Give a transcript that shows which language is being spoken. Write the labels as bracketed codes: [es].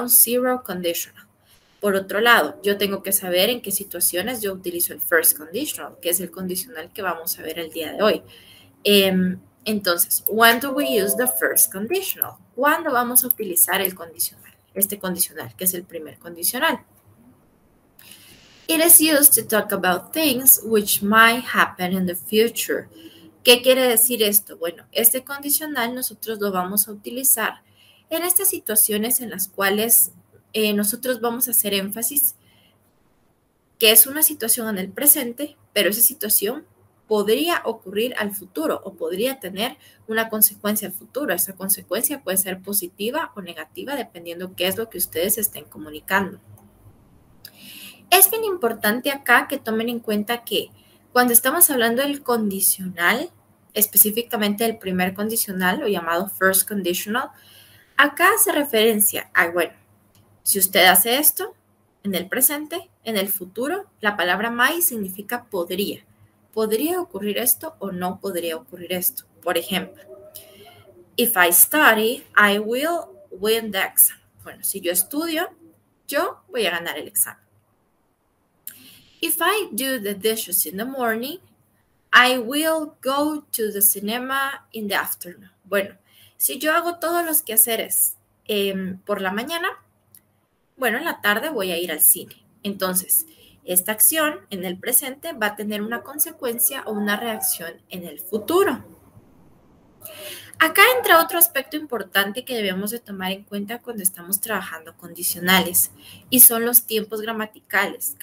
[es] Un zero conditional. Por otro lado, yo tengo que saber en qué situaciones yo utilizo el first conditional, que es el condicional que vamos a ver el día de hoy. [en] Entonces, when do we use the first conditional? [es] ¿Cuándo vamos a utilizar el condicional? Este condicional, que es el primer condicional. [en] It is used to talk about things which might happen in the future. [es] ¿Qué quiere decir esto? Bueno, este condicional nosotros lo vamos a utilizar en estas situaciones en las cuales nosotros vamos a hacer énfasis que es una situación en el presente, pero esa situación podría ocurrir al futuro o podría tener una consecuencia al futuro. Esa consecuencia puede ser positiva o negativa dependiendo qué es lo que ustedes estén comunicando. Es bien importante acá que tomen en cuenta que cuando estamos hablando del condicional, específicamente el primer condicional o llamado first conditional, acá hace referencia a, bueno, si usted hace esto en el presente, en el futuro, la palabra might significa podría. ¿Podría ocurrir esto o no podría ocurrir esto? Por ejemplo, [en] if I study, I will win the exam. [es] Bueno, si yo estudio, yo voy a ganar el examen. [en] If I do the dishes in the morning, I will go to the cinema in the afternoon. [es] Bueno, si yo hago todos los quehaceres por la mañana, bueno, en la tarde voy a ir al cine. Entonces, esta acción en el presente va a tener una consecuencia o una reacción en el futuro. Acá entra otro aspecto importante que debemos de tomar en cuenta cuando estamos trabajando condicionales y son los tiempos gramaticales.